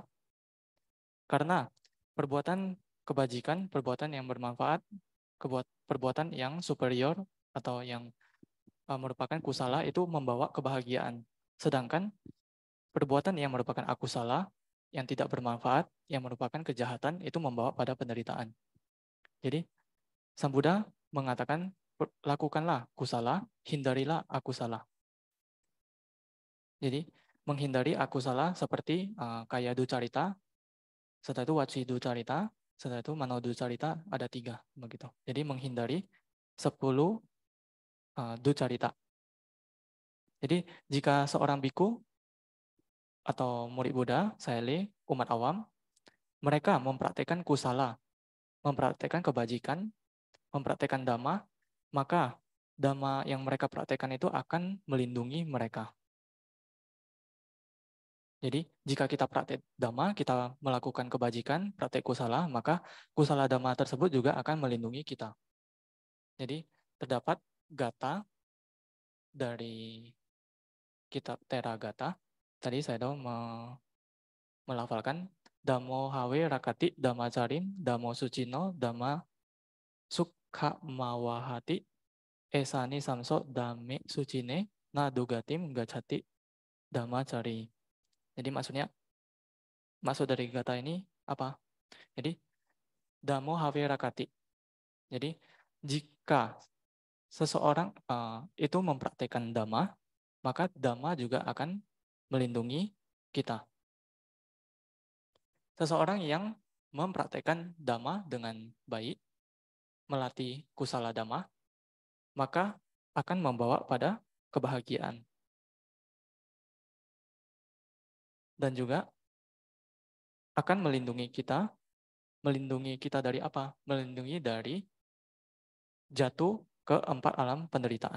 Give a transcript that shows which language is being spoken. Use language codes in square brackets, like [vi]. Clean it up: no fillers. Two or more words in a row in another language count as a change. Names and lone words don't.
[id] Karena perbuatan kebajikan, perbuatan yang bermanfaat, perbuatan yang superior atau yang merupakan kusala itu membawa kebahagiaan. Sedangkan perbuatan yang merupakan akusala, yang tidak bermanfaat, yang merupakan kejahatan, itu membawa pada penderitaan. Jadi, Sang Buddha mengatakan, lakukanlah kusala, hindarilah akusala. Jadi, menghindari akusala seperti [pi] kaya ducarita, [id] setelah itu [pi] waci ducarita, [id] setelah itu [pi] mano ducarita, [id] ada 3 begitu. Jadi menghindari 10 ducarita. Jadi jika seorang biku atau murid Buddha, saele, umat awam, mereka mempraktekkan kusala, mempraktekkan kebajikan, mempraktekkan dhamma, maka dhamma yang mereka praktekkan itu akan melindungi mereka. Jadi, jika kita praktek dhamma, kita melakukan kebajikan, praktek kusala, maka [pi] kusala dhamma [id] tersebut juga akan melindungi kita. Jadi, terdapat gata dari kitab Teragata. Tadi saya tahu melafalkan [pi] Dhammo hawe rakati dhamma carim, Dhammo sucino, Dhamma sukha mawahati, esani samso dhamme sucine, na dugatim gacati dhamma cari. [id] Jadi maksudnya, maksud dari kata ini apa? Jadi, [pi] Dhammo hawe rakati. [id] Jadi, jika seseorang itu mempraktekkan dhamma, maka dhamma juga akan melindungi kita. Seseorang yang mempraktekkan dhamma dengan baik, melatih [pi] kusala dhamma, [id] maka akan membawa pada kebahagiaan. Dan juga akan melindungi kita dari apa? Melindungi dari jatuh ke 4 alam penderitaan.